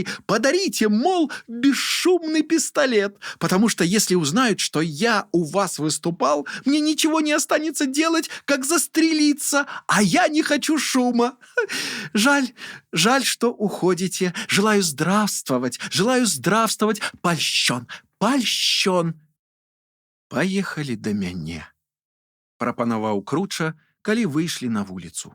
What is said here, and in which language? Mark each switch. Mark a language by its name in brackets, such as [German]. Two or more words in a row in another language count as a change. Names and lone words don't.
[Russian] Подарите, мол, бесшумный пистолет, потому что если узнают, что я у вас выступал, мне ничего не останется делать, как застрелиться, а я не хочу шума. Жаль, что уходите. Желаю здравствовать, польщен, польщен». [Belarusian] «Паехалі да мяне», – прапанаваў Круча, калі выйшлі на вуліцу.